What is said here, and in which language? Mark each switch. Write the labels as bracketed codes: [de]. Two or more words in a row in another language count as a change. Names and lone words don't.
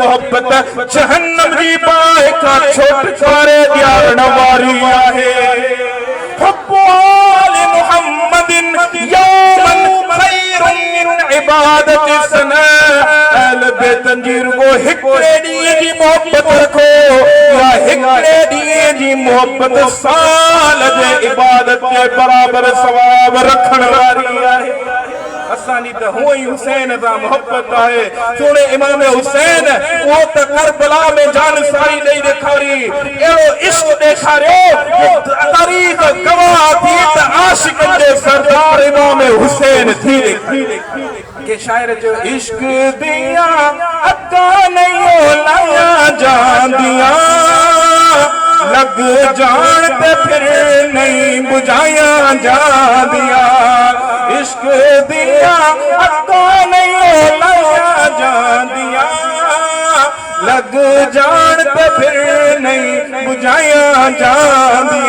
[sd] मोहब्बत जहन्नम जी बाह का छुटकारे ॾियारण वारी आहे। [ar] حب آل محمد يوما خير من عبادة سنة. [sd] अहल बैतन जी रुगो हिकिड़े ॾींहं जी मोहब्बत रखो या हिकिड़े ॾींहं जी मोहब्बत साल जे इबादत जे बराबर सवाब रखण वारी आहे। असांजी त हूअं ई हुसैन सां मोहब्बत आहे। सोणे इमाम हुसैन उहो त करबला में जान सारी ॾेई ॾेखारी, अहिड़ो इश्क ॾेखारियो तारीख़ गवाह थी त आशिक़नि जे सरदार इमाम हुसैन थी के शायर जो [pa] ਇਸ਼ਕ ਦਿਆ ਅੱਕਾ ਨਹੀਂ ਲਾਇਆ ਜਾਂਦਿਆ, ਲੱਗ ਜਾਨ ਤੇ ਫਿਰ ਨਹੀਂ ਬੁਝਾਇਆ ਜਾਂਦਿਆ। ਇਸ਼ਕ ਦਿਆ ਅੱਕਾ ਨਹੀਂ ਲਾਇਆ ਜਾਂਦਿਆ, ਲੱਗ ਜਾਨ ਤੇ ਫਿਰ ਨਹੀਂ ਬੁਝਾਇਆ ਜਾਂਦਿਆ।